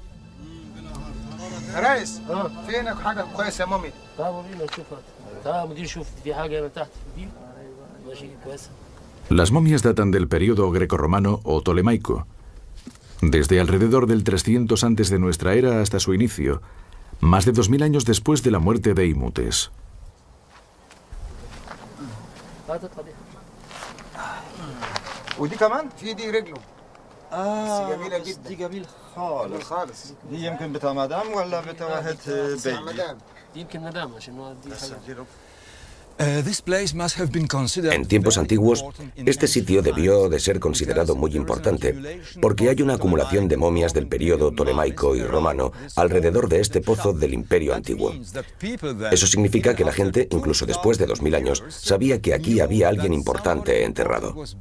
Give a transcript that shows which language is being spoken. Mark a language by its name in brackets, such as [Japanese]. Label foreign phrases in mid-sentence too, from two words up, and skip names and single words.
[Spanish] Las momias datan del período grecorromano o tolemaico, desde alrededor del 300 antes de nuestra era hasta su inicio, más de 2000 años después de la muerte de Imhotep. [Arabic] ودي كمان في دي رجله بس جميله جدا دي جميل خالص دي يمكن بتاع مدام ولا بتاع واحد بيبي مدام يمكن مدام عشان هو دي حاجه. [Spanish] En tiempos antiguos, este sitio debió de ser considerado muy importante, porque hay una acumulación de momias del período tolemaico y romano alrededor de este pozo del Imperio Antiguo. Eso significa que la gente, incluso después de 2000 años, sabía que aquí había alguien importante enterrado.